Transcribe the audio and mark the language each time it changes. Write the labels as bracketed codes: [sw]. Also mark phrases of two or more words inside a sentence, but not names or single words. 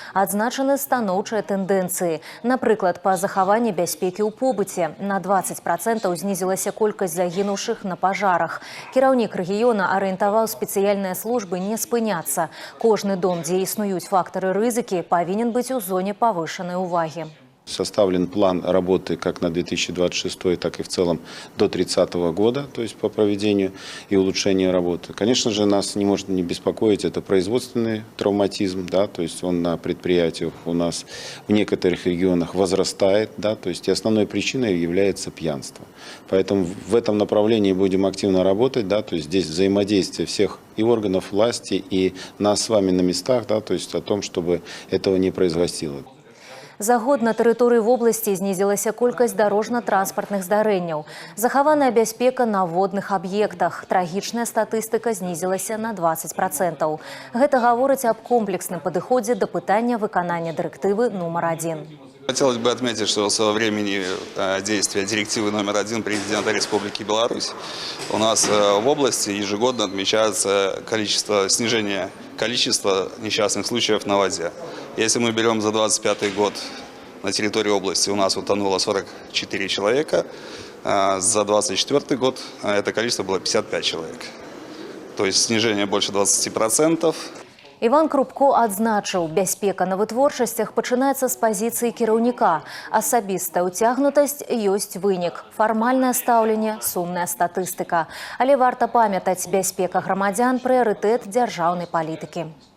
[be] Адзначаны станоўчыя тэндэнцыі. Напрыклад, па захаванні бяспекі ў побыце на 20% знізілася колькасць загінуўшых на пажарах. Кіраўнік рэгіёна арыентаваў спецыяльныя службы не спыняцца. Кожны дом, дзе існуюць фактары рызыкі, павінен быць у зоне павышанай увагі. [ru] Составлен план работы как на 2026, так и в целом до 30 года, то есть по проведению и улучшению работы. Конечно же, нас не может не беспокоить это производственный травматизм, да, то есть он на предприятиях у нас в некоторых регионах возрастает, да, то есть и основной причиной является пьянство. Поэтому в этом направлении будем активно работать, да, то есть здесь взаимодействие всех и органов власти, и нас с вами на местах, да, то есть о том, чтобы этого не происходило. [be] За год на тэрыторыі вобласці знізілася колькасць дарожна-транспартных здарэнняў. Захаваная бяспека на водных аб'ектах. Трагічная статыстыка знізілася на 20%. Гэта гаворыць аб комплексным падыходзе да пытання выканання дырэктывы нумар 1. [ru] Хотелось бы отметить, что со времени действия директивы номер 1 президента Республики Беларусь у нас в области ежегодно отмечается снижение количества несчастных случаев на воде. Если мы берем за 2025 год на территории области у нас утонуло 44 человека, за 2024 год это количество было 55 человек. То есть снижение больше 20%. [be] Іван Крупко адзначыў, бяспека на вытворчасцях пачынаецца з пазіцыі кіраўніка. Асабістая ўцягнутасць ёсць вынік. Фармальнае стаўленне, сумная статыстыка. Але варта памятаць, бяспека грамадзян – прыярытэт дзяржаўнай палітыкі.